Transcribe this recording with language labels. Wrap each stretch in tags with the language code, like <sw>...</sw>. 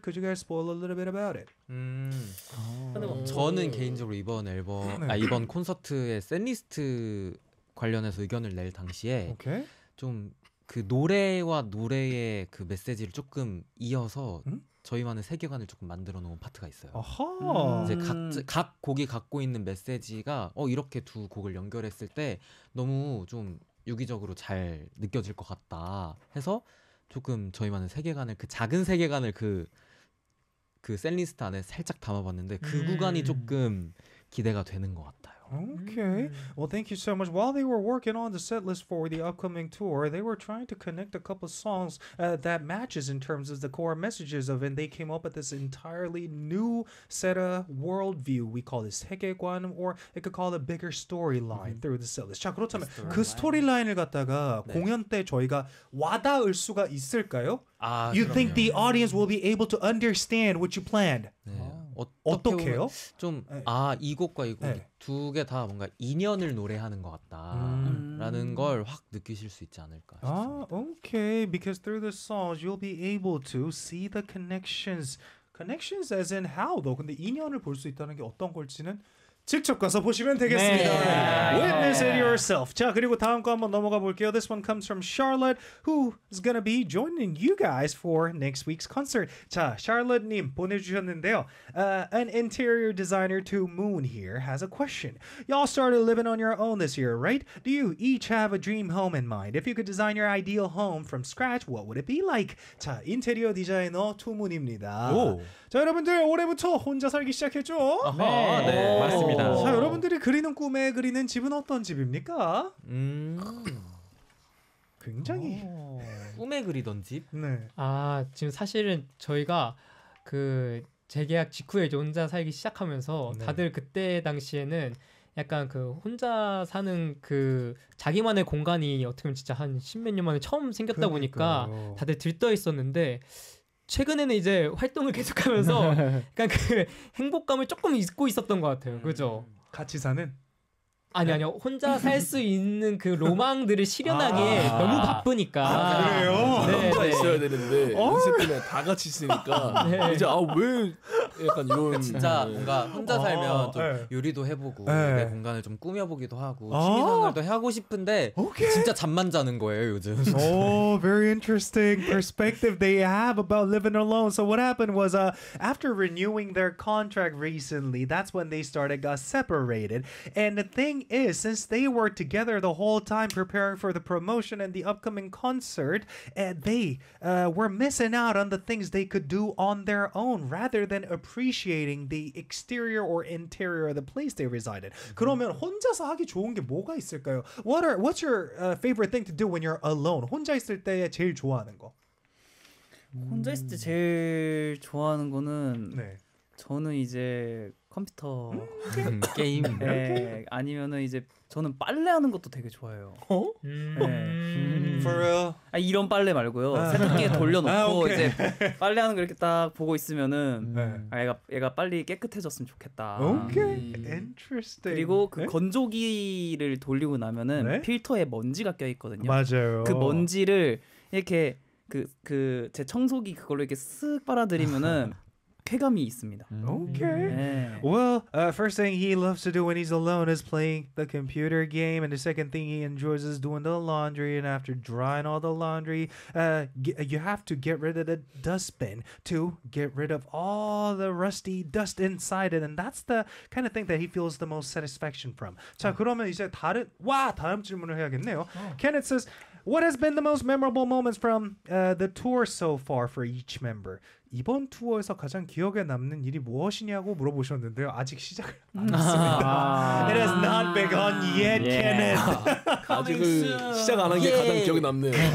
<en>Could you guys spoil a little bit about it?</en> <ko>저는 개인적으로 이번 앨범, 네. 아, 이번 콘서트의 셋리스트 관련해서 의견을 낼 당시에</ko> <en>okay.</en> <ko>좀 그 노래와 노래의 그 메시지를 조금 이어서 저희만의 세계관을 조금 만들어 놓은 파트가 있어요. 아하. 이제 각 곡이 갖고 있는 메시지가 이렇게 두 곡을 연결했을 때 너무 좀 유기적으로 잘 느껴질 것 같다 해서 조금 저희만의 세계관을 그 작은 세계관을 그 셋리스트 안에 살짝 담아봤는데 그 구간이 조금 기대가 되는 것 같아요.</ko> <en>Okay. Well, thank you so much. While they were working on the set list for the upcoming tour, they were trying to connect a couple songs that matches in terms of the core messages of it. And they came up with this entirely new set of worldview. We call this 세계관, or it could call it a bigger storyline mm-hmm. through the set list.</en> <ko>자, 그렇다면 story 그 스토리라인을 갖다가 네. 공연 때 저희가 와닿을 수가 있을까요? 아,</ko> <en>you</en> <ko>그럼요.</ko> <en>think the audience will be able to understand what you planned?</en> <ko>어떻게요? 좀 아, 이 곡과 이 곡 두 개 다 뭔가 인연을 노래하는 것 같다라는 걸 확 느끼실 수 있지 않을까 싶습니다.</ko> <en>아, okay. Because through the songs, you'll be able to see the connections. Connections as in how though?</en> <ko>근데 인연을 볼 수 있다는 게 어떤 걸지는 직접 가서 보시면 되겠습니다. 네.</ko> <en>Witness it yourself.</en> <ko>자, 그리고 다음 거 한번 넘어가 볼게요.</ko> <en>This one comes from Charlotte, who is going to be joining you guys for next week's concert.</en> <ko>자, Charlotte님 보내주셨는데요.</ko> <en>An interior designer to Moon here has a question. Y'all started living on your own this year, right? Do you each have a dream home in mind? If you could design your ideal home from scratch, what would it be like?</en> <ko>자, 인테리어 디자이너 투문입니다. 오. 자, 여러분들 올해부터 혼자 살기 시작했죠? 아하, 네, 네 맞습니다. 자, 여러분들이 그리는 꿈에 그리는 집은 어떤 집입니까? 굉장히 꿈에 그리던 집? 네. 아, 지금 사실은 저희가 그 재계약 직후에 이제 혼자 살기 시작하면서 네. 다들 그때 당시에는 약간 그 혼자 사는 그 자기만의 공간이 어떻게 보면 진짜 한 십몇 년 만에 처음 생겼다 그러니까요. 보니까 다들 들떠 있었는데 최근에는 이제 활동을 계속하면서 약간 그 행복감을 조금 잊고 있었던 것 같아요. 그죠? 같이 사는? 아니 아니요. 혼자 살 수 있는 그 로망들을 실현하기에 아~ 너무 바쁘니까. 아, 그래요? 네, 혼자 네. 있어야 되는데 혼자 때문에 다 같이 있으니까 네. 이제 아 왜 약간 이런 진짜 뭔가 혼자 살면 좀 네. 요리도 해보고 네. 내 공간을 좀 꾸며보기도 하고 취미생활도 하고 싶은데</ko> <en>okay.</en> <ko>진짜 잠만 자는 거예요 요즘.</ko> <en>Oh, very interesting perspective they have about living alone. So what happened was after renewing their contract recently, that's when they started got separated. And the thing is, since they were together the whole time preparing for the promotion and the upcoming concert, they were missing out on the things they could do on their own rather than appreciating the exterior or interior of the place they resided. Mm-hmm.</en> <ko>그러면 혼자서 하기 좋은 게 뭐가 있을까요?</ko> <en>What's your favorite thing to do when you're alone?</en> <ko>혼자 있을 때 제일 좋아하는 거? 혼자 있을 때 제일 좋아하는 거는 네. 저는 이제 컴퓨터 게임 네, 아니면은 이제 저는 빨래하는 것도 되게 좋아해요. 어? 네.</ko> <en>For real?</en> <ko>아 이런 빨래 말고요. 세탁기에 돌려놓고 아, 이제 빨래하는 걸 이렇게 딱 보고 있으면은 네. 아, 얘가 빨리 깨끗해졌으면 좋겠다.</ko> <en>오케이. Interesting.</en> <ko>그리고 그 네? 건조기를 돌리고 나면은 네? 필터에 먼지가 껴 있거든요. 맞아요. 그 먼지를 이렇게 그 제 청소기 그걸로 이렇게 쓱 빨아들이면은 쾌감이 있습니다.</ko> <en>Okay.</en> <ko>네.</ko> <en>Well, first thing he loves to do when he's alone is playing the computer game, and the second thing he enjoys is doing the laundry. And after drying all the laundry, you have to get rid of the dustbin to get rid of all the rusty dust inside it, and that's the kind of thing that he feels the most satisfaction from.</en> <ko>자, 그러면 이제 다음 질문을 해야겠네요.</ko> <en>Kenneth says, "What has been the most memorable moments from the tour so far for each member?"</en> <ko>이번 투어에서 가장 기억에 남는 일이 무엇이냐고 물어보셨는데요. 아직 시작을 안 했습니다.</ko> <en>It has not begun yet, yeah. Kenneth.</en> <ko>아직은 시작 안 한 게 가장 기억에 남네요.</ko>